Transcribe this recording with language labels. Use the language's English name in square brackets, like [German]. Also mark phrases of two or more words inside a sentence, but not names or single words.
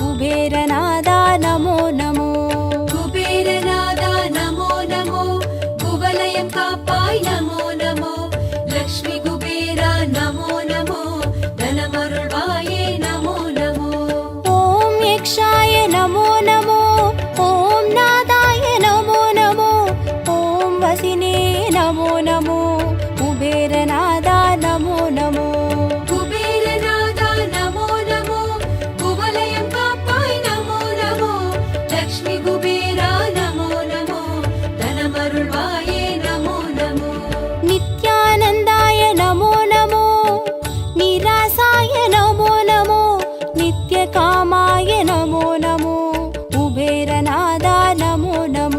[Sanskrit] कुबेरनादा नमो नमो [Tamil] குபேரநாதா [Sanskrit] नमो नमो [Tamil] குவலயம் காப்பாய் [Sanskrit] नमो नमो [Tamil] லக்ஷ்மி குபேரா [Sanskrit] नमो नमो [Tamil] தனமருள்வாயே [Sanskrit] नमो नमो ॐ यक्षाय नमो नमो ॐ नादाय नमो नमो ॐ वसिने नमो नमो कुबेरनादा नमो नमो [Tamil] குபேரநாதா [Sanskrit] नमो नमो [Tamil] குவலயம் காப்பாய் [Sanskrit] नमो नमो [Tamil] லக்ஷ்மி குபேரா [Sanskrit] नमो नमो [Tamil] தனமருள்வாயே [Sanskrit] नमो नमो नित्यानन्दाय नमो नमो निरासाय नमो नमो नित्यकामाय नमो नमो कुबेरनादा नमो नमो